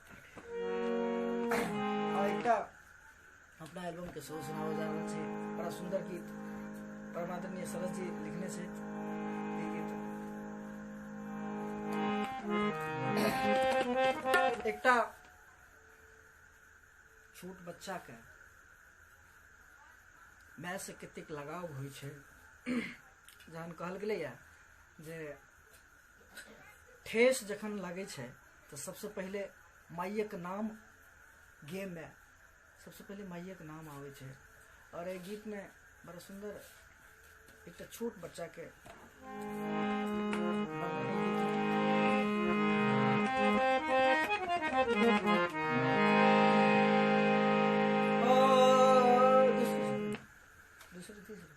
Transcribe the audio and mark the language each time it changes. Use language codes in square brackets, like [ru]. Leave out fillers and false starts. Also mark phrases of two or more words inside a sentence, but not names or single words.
[mai] और एक अपना एल्बम के शो सुनावा जाना छे, बड़ा सुंदर गीत परमादरणीय सरस जी लिखने से गीत। एकटा छोट बच्चा के माय से कतेक लगाव होइ छै, जहन कहल गेलै जे ठेस जखन लागे छै तो सबसे पहले माइयक नाम गेम में सबसे पहले माइयक नाम आवे छै। और एक गीत में बड़ा सुंदर एक छोट बच्चा के दूसरी तीसरी